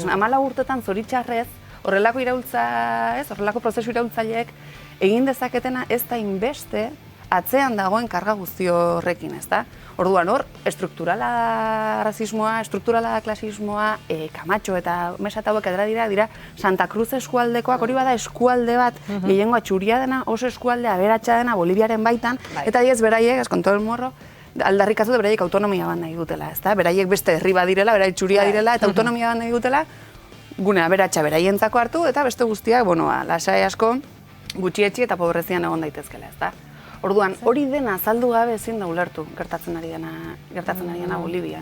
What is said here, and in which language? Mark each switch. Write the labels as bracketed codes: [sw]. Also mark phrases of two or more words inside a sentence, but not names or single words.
[eu] 14 urtetan zoritxarrez horrelako iraultza, horrelako prozesu iraultzaileek egin dezaketena ez da inbeste atzean dagoen karga guzti horrekin, ezta? Orduan hor, estrukturala rasismoa, estrukturala klasismoa, Kamatxo eta Mesa eta hauek dira Santa Cruz eskualdekoak, hori bada eskualde bat, gehiengoa txuria dena, oso eskualdea aberatsa dena Boliviaren baitan, eta diez beraiek, [es] con todo el morro, [eu] aldarrikatu da beraiek autonomia bat nahi dutela, ezta? Beraiek beste herri bat direla, beraiek txuria direla, eta autonomia bat nahi dutela, gune aberatsa beraientzako hartu, eta beste guztiak, lasai asko, gutxietxi eta pobrezian egon daitezkela, ezta? Orduan, hori dena azaldu gabe ezin da ulertu gertatzen ari dena Bolivian.